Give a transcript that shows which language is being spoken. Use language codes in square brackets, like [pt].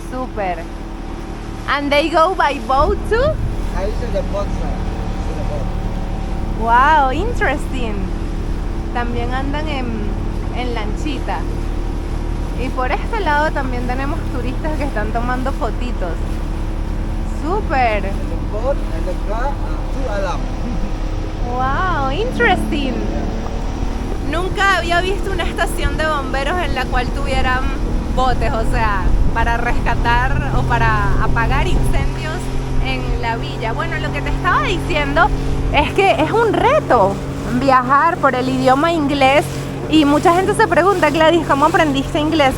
[en] Súper. And they go by boat too? This is the boat, sir. This is the boat. Wow, interesting. [es] También andan en lanchita. Y por este lado también tenemos turistas que están tomando fotitos. Súper. [en] And the boat and the car, two alarm. Wow, interesting. [es] Nunca había visto una estación de bomberos en la cual tuvieran botes, o sea, para rescatar o para apagar incendios en la villa. Bueno, lo que te estaba diciendo es que es un reto viajar por el idioma inglés y mucha gente se pregunta, Gladys, ¿cómo aprendiste inglés?